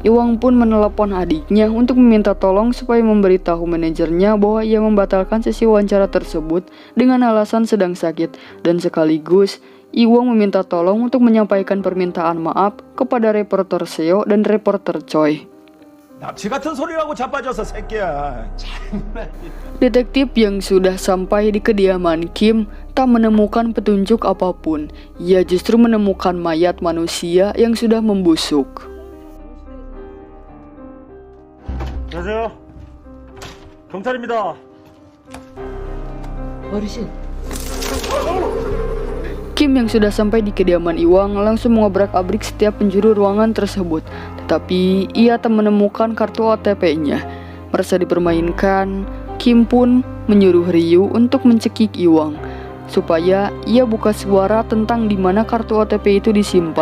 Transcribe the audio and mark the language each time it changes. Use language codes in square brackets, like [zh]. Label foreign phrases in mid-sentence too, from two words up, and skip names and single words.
[id] Iwang pun menelepon adiknya untuk meminta tolong supaya memberitahu manajernya bahwa ia membatalkan sesi wawancara tersebut dengan alasan sedang sakit, dan sekaligus Iwang meminta tolong untuk menyampaikan permintaan maaf kepada reporter Seo dan reporter Choi. [ko] 납치 같은 소리라고 자빠져서 새끼야. [id] Detektif yang sudah sampai di kediaman Kim tak menemukan petunjuk apapun. Ia justru menemukan mayat manusia yang sudah membusuk. [ko] 안녕하세요. 경찰입니다. 어르신, [id] Kim yang sudah sampai di kediaman Iwang langsung mengobrak-abrik setiap penjuru ruangan tersebut. Tetapi ia tak menemukan kartu OTP-nya. Merasa dipermainkan, Kim pun menyuruh Ryu untuk mencekik Iwang supaya ia buka suara tentang di mana kartu OTP itu disimpan.